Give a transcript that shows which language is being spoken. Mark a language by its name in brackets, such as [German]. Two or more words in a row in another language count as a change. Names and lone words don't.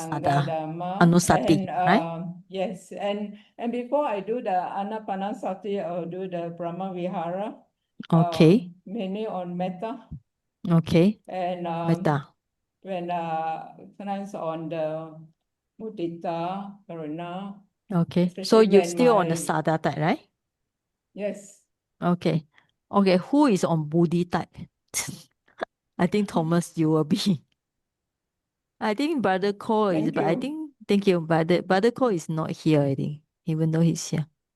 [English] Sangha, sada Dhamma. anusati, right? Yes, and before I do the Anapanasati, I'll do the Brahma Vihara, Okay. mainly on metta. Okay. And Metta. when sometimes on the [Pali] mudita, karuna, [English] Okay. So especially you're when still on the my sada type, right? yes, Okay. Okay. Who is on Buddhi type? I think Thomas, you will be. I think Brother Cole is, thank but I you. think thank you. Brother Cole is not here, I think, even though he's here.